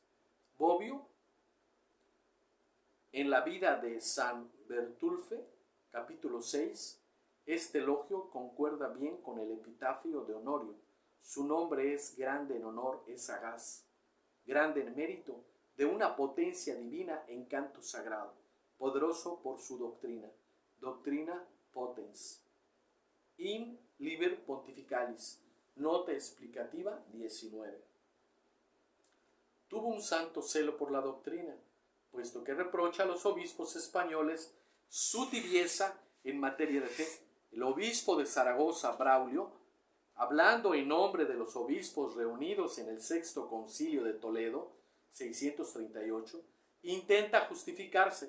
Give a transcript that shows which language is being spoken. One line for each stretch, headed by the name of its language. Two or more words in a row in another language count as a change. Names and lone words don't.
Spanish: Bobbio, en la vida de San Bertulfe, capítulo 6, este elogio concuerda bien con el epitafio de Honorio. Su nombre es grande en honor, es sagaz, grande en mérito, de una potencia divina en canto sagrado, poderoso por su doctrina.
Latin: Doctrina potens.
Spanish: In Liber Pontificalis, nota explicativa 19. Tuvo un santo celo por la doctrina, puesto que reprocha a los obispos españoles su tibieza en materia de fe. El obispo de Zaragoza, Braulio, hablando en nombre de los obispos reunidos en el Sexto Concilio de Toledo, 638, intenta justificarse.